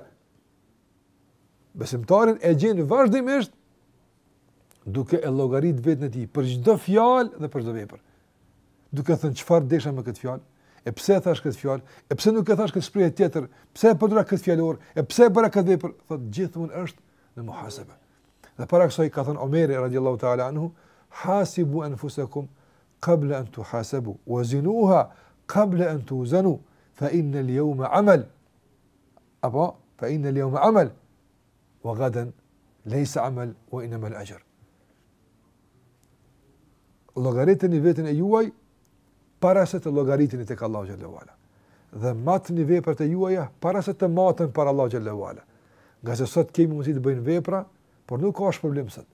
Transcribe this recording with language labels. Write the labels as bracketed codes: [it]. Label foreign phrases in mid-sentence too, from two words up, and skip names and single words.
[sq] Besimtarin e gjen vazhdimisht duke e llogarit vetën e tij për çdo fjalë dhe për çdo vepër. Duke thënë çfarë desha me këtë fjalë, e pse e thash këtë fjalë, e pse nuk e thash këtë shprehje tjetër, pse e përdora këtë fjalor, e pse e bëra këtë vepër, thotë gjithmonë është në muhasebe. Dhe para kësaj ka thënë Omeri [ar] رضي الله تعالى عنه, حاسبوا أنفسكم قبل أن تحاسبوا وزنوها قبل أن توزنوا فإن اليوم عمل. Apo فإن اليوم عمل وغدا ليس عمل وإنما الأجر. [sq] Llogaritni veten e juaj para se të llogaritni tek Allahu [ar] جل وعلا. [sq] Dhe matni veprat e juaja para se të maten para Allahu [ar] جل وعلا. [sq] Nga se sot kemi mundësi të bëjmë vepra, por nuk ka problem sot.